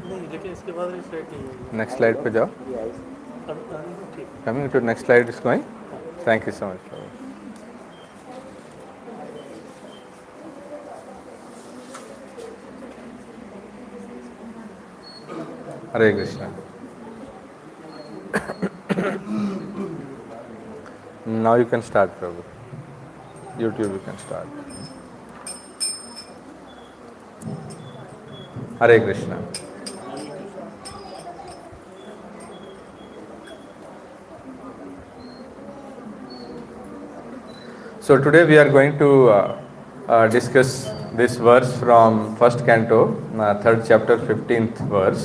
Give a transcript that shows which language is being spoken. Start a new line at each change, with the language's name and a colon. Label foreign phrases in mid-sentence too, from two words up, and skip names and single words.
Hindi: नहीं लेकिन इसके बाद रिस्टार्ट नहीं होगी
English: next slide
Hindi: पे जाओ
English: coming to next slide is going thank you so much हरे कृष्णा now you can start Prabhu YouTube you can start Hare Krishna so today we are going to discuss this verse from first canto third chapter 15th verse.